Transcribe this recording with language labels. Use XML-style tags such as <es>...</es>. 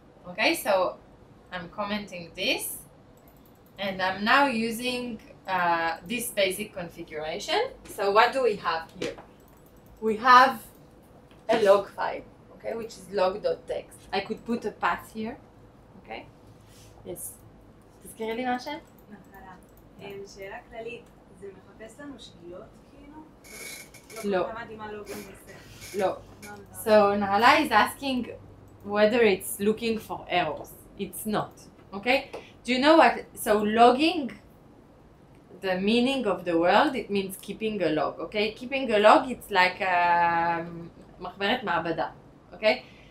<en>Okay, so I'm commenting this, and I'm now using this basic configuration. So what do we have here? We have a log file, okay, which is log.txt. I could put a path here, okay?</en> <he>Yes. תזכירי לי מה השם? נחלה. שאלה כללית, זה מחפש לנו שגיאות כאילו? לא. לא למדתי מה לוגים בסט. לא.</he> <en>So Nahala is asking whether it's looking for errors. It's not, okay? Do you know what? So logging, the meaning of the word, it means keeping a log, okay? Keeping a log, it's like</en> <he>מחברת מעבדה,</he> <en>okay?</en>